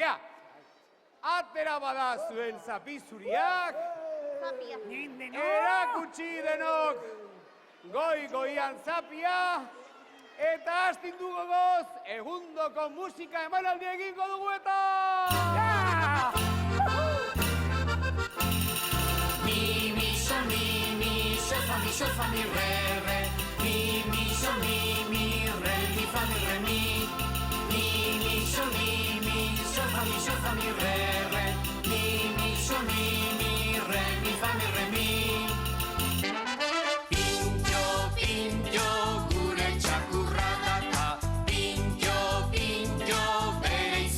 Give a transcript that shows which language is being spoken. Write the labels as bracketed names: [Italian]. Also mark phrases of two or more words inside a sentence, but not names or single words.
[Basque] Ea, atera bada zuen zapizuriak, erakutsi denok goi-goian zapia, eta hastindu gogoz, egundoko musika emanaldi egingo dugu eta... Mi, sol, fa, mi, re, re. Mi, sol, mi, re, mi, fa, mi, re, mi. Mi, sol, fa, mi, re, re. Mi, sol, mi, re, mi, fa, mi, re, mi. Pintxo, gure txakurra data. Pintxo,